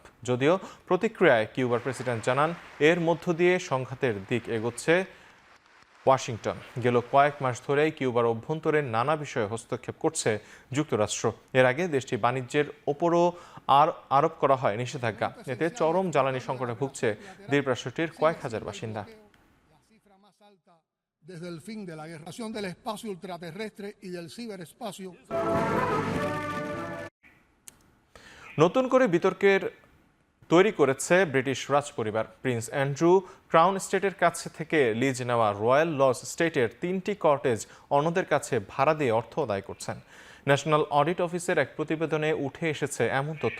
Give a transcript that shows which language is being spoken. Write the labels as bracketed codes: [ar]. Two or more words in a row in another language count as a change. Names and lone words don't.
[bn] যদিও প্রতিক্রিয়ায় কিউবার প্রেসিডেন্ট জানান, এর মধ্য দিয়ে সংঘাতের দিক এগোচ্ছে ওয়াশিংটন। গেল কয়েক মাস ধরেই কিউবার অভ্যন্তরে নানা বিষয়ে হস্তক্ষেপ করছে যুক্তরাষ্ট্র। এর আগে দেশটির বাণিজ্যের ওপরও আরোপ করা হয় নিষেধাজ্ঞা। এতে চরম জ্বালানি সংকটে ভুগছে দ্বীপ রাষ্ট্রটির কয়েক হাজার বাসিন্দা। [es] Desde el fin de la guerra del espacio ultraterrestre y del ciberespacio. [bn] নতুন করে বিতর্কের তৈরি করেছে ব্রিটিশ রাজপরিবার। প্রিন্স অ্যান্ড্রু ক্রাউন স্টেটের কাছে থেকে লিজ নেওয়া রয়্যাল লজ স্টেটের 3টি কটেজ অন্যদের কাছে ভাড়া দিয়ে অর্থ আদায় করছেন। ন্যাশনাল অডিট অফিসের এক প্রতিবেদনে উঠে এসেছে এমন তথ্য।